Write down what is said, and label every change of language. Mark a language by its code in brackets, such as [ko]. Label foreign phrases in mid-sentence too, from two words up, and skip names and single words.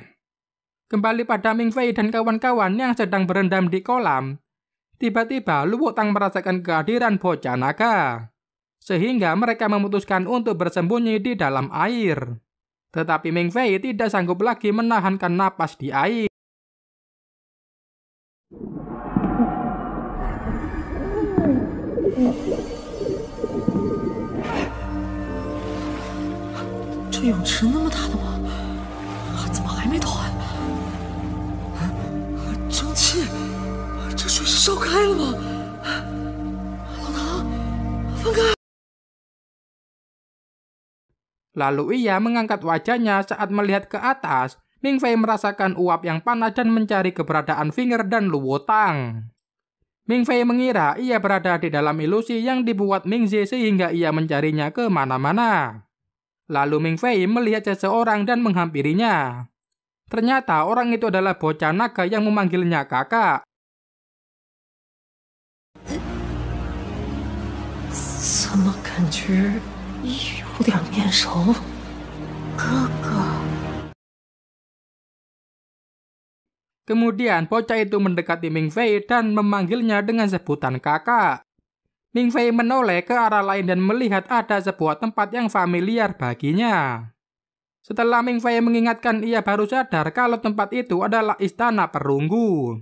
[id] Kembali pada Ming Fei dan kawan-kawan yang sedang berendam di kolam. Tiba-tiba Luo Tang merasakan kehadiran bocah naga. Sehingga mereka memutuskan untuk bersembunyi di dalam air. Tetapi Ming Fei tidak sanggup lagi menahankan napas di air. [zh] 这泳池那么大的吗？怎么还没断？蒸汽，这水是烧开了吗？老唐，分开！ [id] Lalu ia mengangkat wajahnya saat melihat ke atas. Ming Fei merasakan uap yang panas dan mencari keberadaan Finger dan Luo Tang. Ming Fei mengira ia berada di dalam ilusi yang dibuat Ming Ze sehingga ia mencarinya kemana-mana. Lalu Ming Fei melihat seseorang dan menghampirinya. Ternyata orang itu adalah bocah naga yang memanggilnya kakak. [zh] 怎么感觉有点面熟？哥哥。 [id] Kemudian bocah itu mendekati Ming Fei dan memanggilnya dengan sebutan kakak. Ming Fei menoleh ke arah lain dan melihat ada sebuah tempat yang familiar baginya. Setelah Ming Fei mengingatkan, ia baru sadar kalau tempat itu adalah istana perunggu.